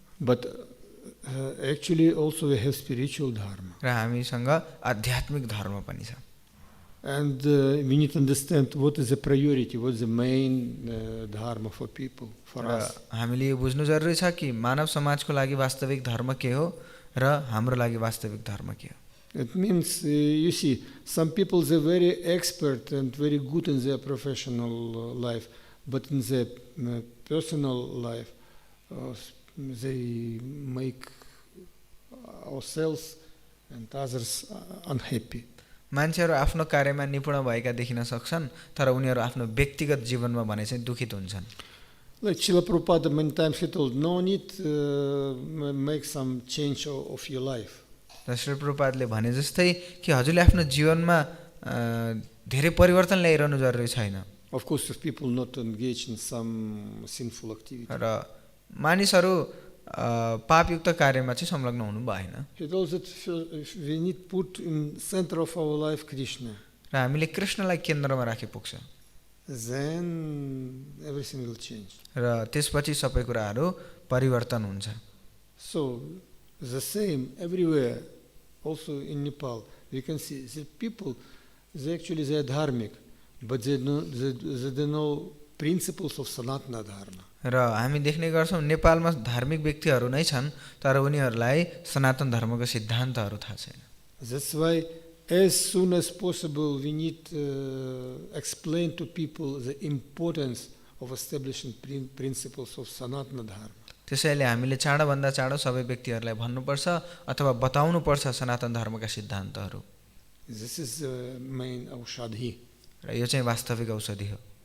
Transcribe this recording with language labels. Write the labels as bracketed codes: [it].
[en] But actually also we have spiritual dharma. [ne] र हामीसँग आध्यात्मिक धर्म पनि छ। [en] And we need to understand what is the priority, what is the main dharma for people, for us. [ne] हामीले यो बुझ्नु जरुरी छ कि मानव समाजको लागि वास्तविक धर्म के हो र हाम्रो लागि वास्तविक धर्म के हो। [en] It means, you see, some people they're very expert and very good in their professional life, but in their personal life, they make ourselves and others unhappy. [ne] मान्छेहरू आफ्नो कार्यमा निपुण भएका देखिन सक्छन्, तर उनीहरू आफ्नो व्यक्तिगत जीवनमा भने चाहिँ दुखित हुन्छन्। [en] Like Srila Prabhupada many times he told, no need make some change of your life. [ne] र श्री प्रभुपादले भने जस्तै कि हजुरले आफ्नो जीवनमा धेरै परिवर्तन ल्याइरहनु जरुरी छैन। [en] Of course, if people not engage in some sinful activity. [ne] र मानिसहरू पापयुक्त कार्यमा चाहिँ संलग्न हुनु भएन। [en] He told that we need put in center of our life Krishna. [ne] र हामीले कृष्णलाई केन्द्रमा राखे पुग्छ। [en] Then everything will change. [ne] र त्यसपछि सबै कुराहरू परिवर्तन हुन्छ। [en] So the same everywhere, also in Nepal. We can see that people, they are dharmic, but they don't know principles of Sanatana Dharma. [ne] र हामी देख्ने गर्छौँ नेपालमा धार्मिक व्यक्तिहरू नै छन् तर उनीहरूलाई सनातन धर्मको सिद्धान्तहरू थाहा छैन. [en] That's why as soon as possible we need explain to people the importance of establishing principles of Sanatana Dharma. [ne] त्यसैले हामीले चाँडोभन्दा चाँडो सबै व्यक्तिहरूलाई भन्नुपर्छ अथवा बताउनुपर्छ सनातन धर्मका सिद्धान्तहरू. [en] This is the main aushadhi. [ne] र यो चाहिँ वास्तविक औषधि हो.